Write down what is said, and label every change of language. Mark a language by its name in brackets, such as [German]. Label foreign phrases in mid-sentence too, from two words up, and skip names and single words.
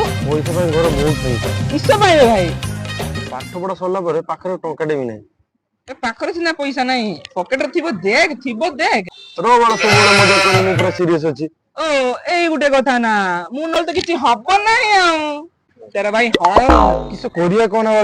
[Odia] ପଇସା ପାଇଁ ଘର ବହୁତ ପଇସା। କିସ ଭାଇ ଭାଇ ପାଠ ପଢା ସରିଲା ପରେ ପାଖରେ ଟଙ୍କାଟେ ବି ନାହିଁ। ଏ ପାଖରେ ସିନା ପଇସା ନାହିଁ ପକେଟରେ ଥିବ ଦେଖ ର ବାଳ ସବୁବେଳେ ମଜା କରି ମୁଁ ପୁରା ସିରିୟସ୍ ଅଛି। ଓ ଏଇ ଗୋଟେ କଥା ନା ମୁଁ ନହେଲେ ତ କିଛି ହବ ନାହିଁ ଆଉ [Hindi] तेरा भाई [Odia] ହଁ କିସ କରିବା କଣ ବାଳ?